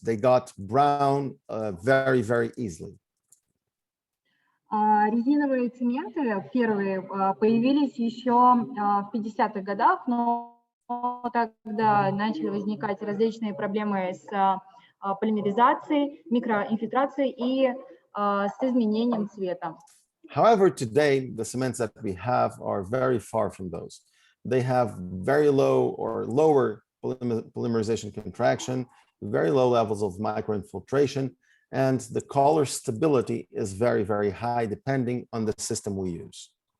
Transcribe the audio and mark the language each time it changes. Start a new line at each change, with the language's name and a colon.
English: They got brown very, very easily.
Russian: Резиновые цементы первые появились еще в 50-х годах, но тогда начали возникать различные проблемы с полимеризацией, микроинфильтрацией и с изменением цвета.
English: However, today the cements that we have are very far from those. They have very low or lower polymerization contraction, very low levels of microinfiltration, and the color stability is very, very high depending on the system we use.